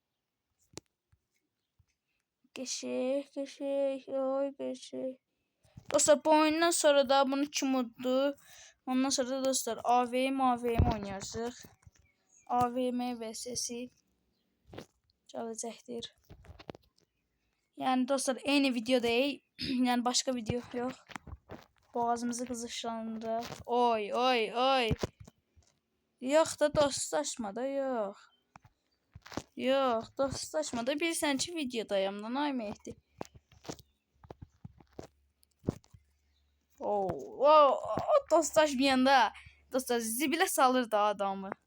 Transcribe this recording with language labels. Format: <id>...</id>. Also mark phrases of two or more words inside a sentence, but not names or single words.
<az>Geçik. Oy geçik. Dostlar bu oyundan sonra da bunu kim uddu? Ondan sonra da dostlar AVM oynayacağıq. AVM vs gələcəkdir. Yəni dostlar eyni video değil.</az> <tr>Yəni başka video yok. Boğazımızı kızışlandırır. Oy. Yok da dostlaşmada yok.</tr> <az>Yok dostlaşmada bilirsən ki videodayım lan ay Mehdi. O dostlaşmayanda dostlar zibilə salır da adamı.</az>